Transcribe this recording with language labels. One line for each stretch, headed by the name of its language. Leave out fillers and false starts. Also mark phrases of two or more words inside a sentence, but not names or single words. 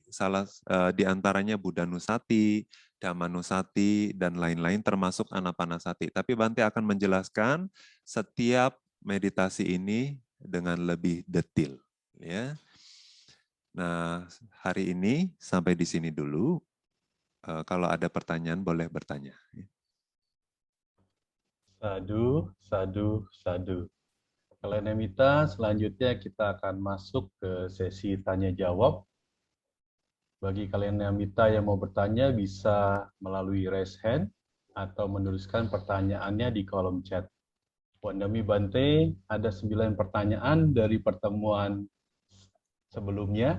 Indonesian: Di antaranya Buddhanusati, Dhammanusati dan lain-lain termasuk Anapanasati. Tapi Bante akan menjelaskan setiap meditasi ini dengan lebih detail ya. Nah, hari ini sampai di sini dulu. Kalau ada pertanyaan boleh bertanya.
Pali: Sadu, sadu, sadu.
Indonesian: Kalenamita, selanjutnya kita akan masuk ke sesi tanya jawab. Bagi kalian yang mau bertanya bisa melalui
English: raise hand
Indonesian: atau menuliskan pertanyaannya di kolom chat.
Pali: Wandami Bante,
Indonesian: ada 9 pertanyaan dari pertemuan sebelumnya.